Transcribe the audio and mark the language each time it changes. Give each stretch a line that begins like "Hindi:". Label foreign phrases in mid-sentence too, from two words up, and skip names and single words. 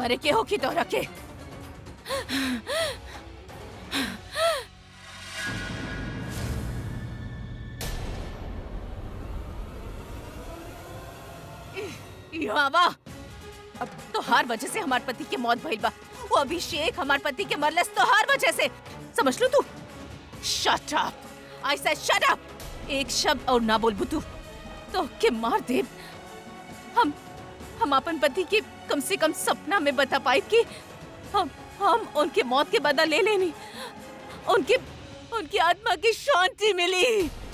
Bhojpuri: मरे के होखी तोहरा के। यहाँ बा। अब तोहार वजह से हमार पति के मौत भइल बा। वो अभिषेक हमार पति के मरलस तोहार वजह से, समझ लू तू।
English: shut up, I said shut up.
Bhojpuri: एक शब्द और ना बोलबू तू तो के मार दे। हम अपन पति के कम से कम सपना में बता पाए कि हम उनके मौत के बदला ले लेनी, उनकी आत्मा की शांति मिली।